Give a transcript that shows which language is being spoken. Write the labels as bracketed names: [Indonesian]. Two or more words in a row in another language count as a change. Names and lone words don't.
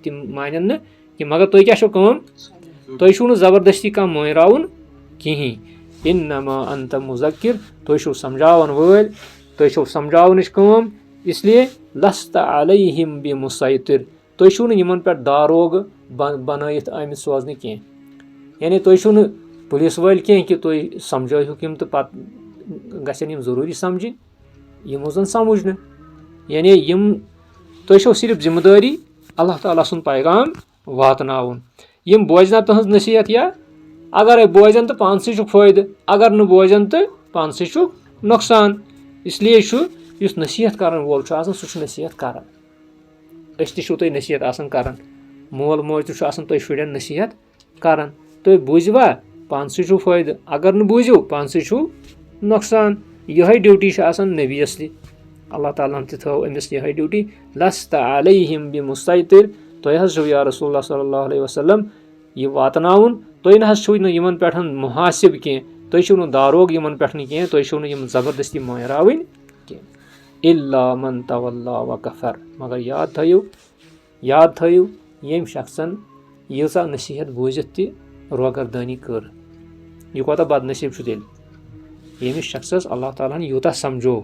[Kashmiri] تِم مانن نہٕ کینٛہہ مگر تُہۍ کیاہ چھو کٲم تُہۍ چھِو نہٕ زبردستی کانٛہہ مٲنراوُن کِہینۍ [Arabic] انما انت مذکر [Kashmiri] تُہۍ چھِو سمجھاوان وٲلۍ تُہۍ چھِو سمجھاونٕچ کٲم [Urdu] اس لیے [Arabic] لست علیہم بمسیطر [Kashmiri] تُہۍ چھِو نہٕ یِمن پٮ۪ٹھ داروغہٕ بنٲیِتھ آمٕتۍ سوزنہٕ کینٛہہ یعنی تُہۍ چھِو نہٕ پُلیٖس وٲلۍ کینٛہہ کہِ تُہۍ سمجھٲیہُکھ یِم تہٕ پتہٕ گژھن یِم ضروٗری سمجھِنۍ یِمو زن سمجھ نہٕ یعنی یِم تُہۍ چھو صرف ذمہٕ دٲری اللہ تعالیٰ سُنٛد پیغام واتناوُن یِم بوزنا تٕہٕنٛز نصیحت یا اگرے بوزن تہٕ پانسٕے چھُکھ فٲیدٕ اگر نہٕ بوزن تہٕ پانسٕے چھُکھ نۄقصان [Urdu] اس لیے [Kashmiri] چھُ یُس نصیحت کرن وول چھُ آسان سُہ چھُ نصیحت کران أسۍ تہِ چھِو تُہۍ نصیحت آسان کران مول موج تہِ چھُ آسان تُہۍ شُرٮ۪ن نصیحت کران تُہۍ بوٗزوا پانسٕے چھُو فٲیدٕ اگر نہٕ بوٗزِو پانسٕے چھُو نۄقصان یِہے ڈیوٹی چھِ آسان نبیَس تہِ اللہ تعالیٰ ہن تہِ تھٲو أمِس یِہے ڈیوٹی [Arabic] لست علیہم بمسیطر [Kashmiri] تُہۍ حظ چھِو [Arabic] یا رسول اللہ صلی اللہ علیہ وسلم [Kashmiri] یہِ واتناوُن تُہۍ نہ حظ چھِو نہٕ یِمن پٮ۪ٹھ محاسِب کینٛہہ تُہۍ چھِو نہٕ داروغ یِمن پٮ۪ٹھ نہٕ کینٛہہ تُہۍ چھِو نہٕ یِم زبردستی مٲنراوٕنۍ کینٛہہ [Arabic] الا من تولا وکفر [Kashmiri] مگر یاد تھٲیِو ییٚمۍ شخصن ییٖژاہ نصیحت بوٗزِتھ تہِ روگردٲنی کٔر یہِ کوتاہ بدنصیٖب چھُ تیٚلہِ ییٚمِس شخصس اللہ تعالیٰ ہن یوٗتاہ سمجھو